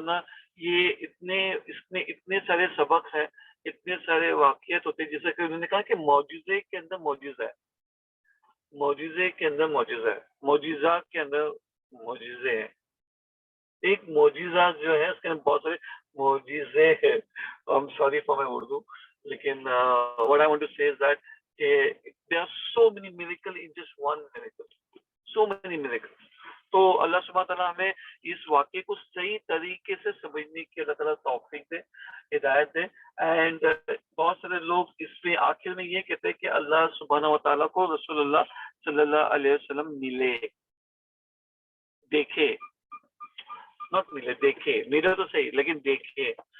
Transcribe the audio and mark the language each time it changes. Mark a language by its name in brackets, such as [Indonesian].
[Urdu] ورنہ یہ اس میں اتنے سارے سبق ہیں, اتنے سارے واقعات ہوتے ہیں, جیسے کہ انہوں نے کہا کہ معجزے کے اندر معجزہ ہے, معجزے کے اندر معجزہ ہے, معجزہ کے اندر معجزے ہیں. ایک معجزہ جو ہے اس کے اندر بہت سارے معجزے ہیں. [English] I'm sorry for my Urdu, [Urdu] لیکن [English] what I want to say is that there are so many miracles in just one miracle, so many miracles. [Urdu] تو اللہ سبحانہ تعالیٰ ہمیں اس واقعے کو صحیح طریقے سے سمجھنے کی اللہ تعالیٰ توفیق دے, ہدایت دے. اینڈ بہت سارے لوگ اس میں آخر میں یہ کہتے ہیں کہ اللہ سبحانہ و تعالیٰ کو رسول اللہ صلی اللہ علیہ وسلم ملے, دیکھے, ناٹ ملے, دیکھے, ملے تو صحیح لیکن دیکھے.